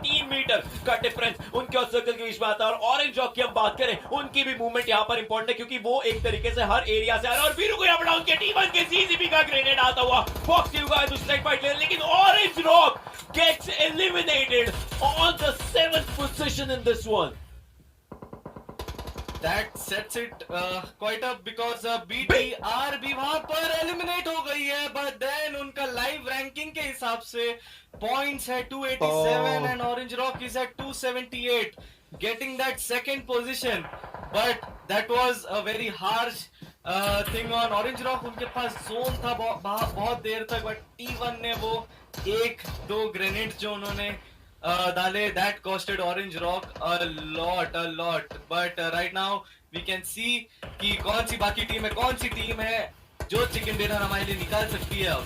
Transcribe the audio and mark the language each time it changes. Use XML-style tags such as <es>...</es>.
<hi>3 metre का difference उनके और सर्कल के बीच में आता है। और ऑरेंज रॉक की हम बात करें, उनकी भी मूवमेंट यहाँ पर इंपॉर्टेंट है, क्योंकि वो एक तरीके से हर एरिया से आ रहा है। और वीरू को यहाँ पर डाउन किया। T1 के CCP का ग्रेनेड आता हुआ बॉक्स के ऊपर दूसरा फाइट ले, लेकिन orange rock</hi> <en>gets eliminated on the 7th position in this one. That sets it quite up because BTR</en> <hi>भी वहां पर एलिमिनेट हो गई है,</hi> <en>but then</en> <hi>उनका लाइव रैंकिंग के हिसाब से पॉइंट्स है 287</hi> <en>and Orange Rock is at 278, getting that second position. But that was a very harsh thing on Orange Rock.</en> <hi>उनके पास जोन था बहुत देर तक, but T1 ने वो 1-2 ग्रेनेड जो उन्होंने डाले,</hi> <en>that costed Orange Rock a lot. But right now we can see</en> <hi>कि कौन सी बाकी टीम है, कौन सी टीम है जो चिकन डिनर हमारे लिए निकाल सकती है।</hi>